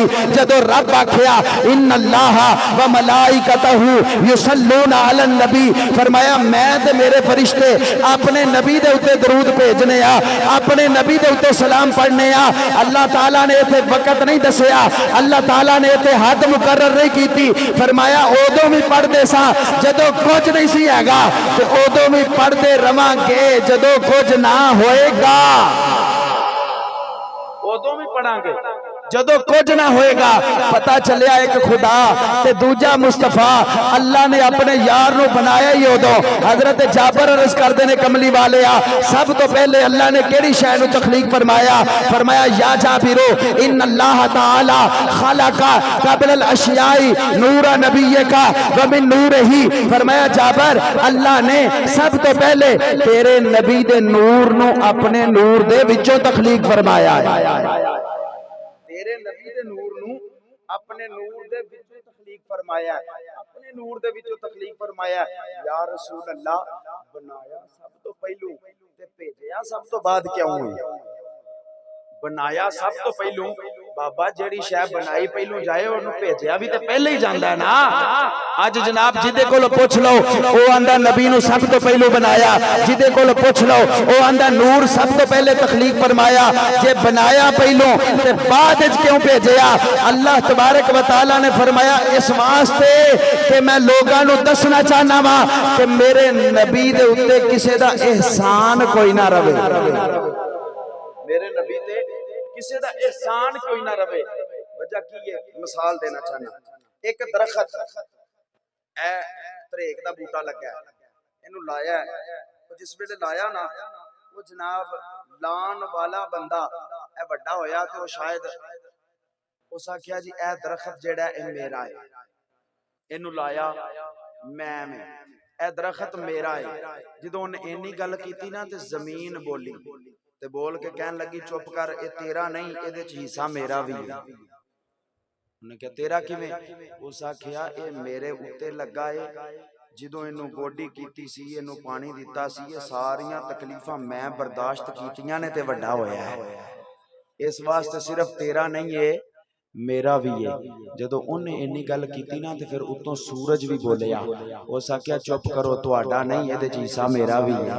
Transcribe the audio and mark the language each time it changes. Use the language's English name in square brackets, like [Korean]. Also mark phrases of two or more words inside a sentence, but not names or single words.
[Punjabi] جدو رب آکھیا [Arabic] ان اللہ و ملائکتہ یصلون علی النبی [Punjabi] فرمایا میں تے میرے فرشتے اپنے نبی دے اتے درود بھیجنے آ اپنے نبی دے اتے سلام پڑھنے آ. اللہ تعالیٰ نے اتنے وقت نہیں دسیا اللہ تعالیٰ نے اتنے حد مقرر نہیں کیتی. فرمایا اودوں بھی پڑھ دے سا جدو کچھ نہیں سی ہے گا تو اودوں بھی پڑھ دے رواں گے جدو کچھ نہ ہوئے گا اودوں بھی پڑھاں گے جدو کچھ نہ ہوئے گا. پتہ چلیا ایک خدا تے دوجا مصطفیٰ اللہ نے اپنے یار نو بنایا ہی ادو. حضرت جابر عرض کردے نے کملی والے آ سب تو پہلے اللہ نے کیڑی شے نو تخلیق فرمایا فرمایا [Arabic] یا جابرو ان اللہ تعالی خلق قبل الاشیاء نور نبیک ومن نورہ [Punjabi] فرمایا جابر اللہ نے سب تو پہلے تیرے نبی دے نور نو اپنے نور دے وچوں تخلیق فرمایا ہے. تیرے نبی دے نور نو اپنے نور دے وچوں تخلیق فرمایا ہے اپنے نور دے وچوں تخلیق فرمایا ہے. [Arabic] یا رسول اللہ [Punjabi] بنایا سب تو پہلو تے بھیجیا سب تو بعد کیوں ہوئی. بنایا سب تو پہلو بابا جیڑی شے بنائی پہلو جائے انہوں بھیجیا بھی تے پہلے ہی جاندا ہے نا. اج جناب جدے کولو پوچھ لو او آندا نبی نو سب تو پہلو بنایا. جدے کولو پوچھ لو او آندا نور سب تو پہلے تخلیق فرمایا. جے بنایا پہلو تے بعد وچ کیوں بھیجیا. [Arabic] اللہ تبارک و تعالی [Punjabi] نے فرمایا اس واسطے کہ میں لوگاں نو دسنا چاہنا وا کہ میرے نبی دے اوتے کسے دا احسان کوئی نہ رہے. میرے نبی تے کسی دا احسان کوئی نہ رہے. وجہ کی ہے مثال دینا چاہنا. ایک درخت اے تریک دا بوٹا لگا ہے انہوں لایا ہے جس ویلے لایا نا وہ جناب لان والا بندہ اے بڑا ہویا تو شاید اس آکھیا جی اے درخت جیڑا اے میرا ہے انہوں لایا میں اے درخت میرا ہے. جدوں نے اینی گل کیتی نا تے زمین بولی تے بول کے کہن لگی چپ کر اے تیرا نہیں اے دے حصہ میرا بھی ہے. انہوں نے کہا تیرا کیویں اس آکھیا اے میرے اوتے لگا ہے جدوں اینوں گوڈی کیتی سی اینوں پانی دیتا سی یہ ساریاں تکلیفاں میں برداشت کیتیاں نے تے وڈا ہویا ہے. اس واسطے صرف تیرا نہیں ہے میرا بھی ہے. جدو انہیں اینی گل کیتی نا تے پھر اتوں سورج بھی بولیا اس آکھیا چپ کرو تہاڈا نہیں اے دے حصہ میرا بھی ہے.